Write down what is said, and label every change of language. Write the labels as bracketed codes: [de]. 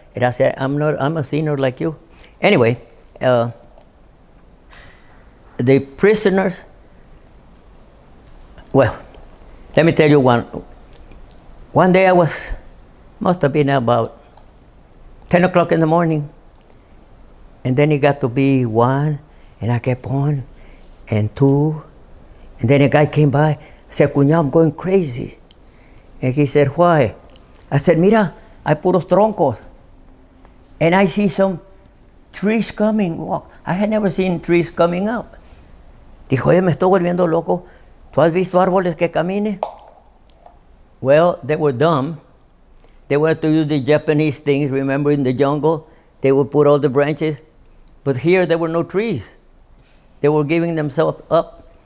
[en] And I said, I'm a sinner like you. Anyway, the prisoners, well, let me tell you one day must have been about 10 o'clock in the morning, and then it got to be 1, and I kept on, and 2, and then a guy came by. I said, cuñado, I'm going crazy. And he said, why? I said, [es] mira, hay puros troncos, [en] and I see some trees coming. Wow. I had never seen trees coming up. [es] Dijo, oye, me estoy volviendo loco. ¿Tú has visto árboles que caminen? [en] Well, they were dumb. They wanted to use the Japanese things. Remember, in the jungle, they would put all the branches. But here, there were no trees. They were giving themselves up.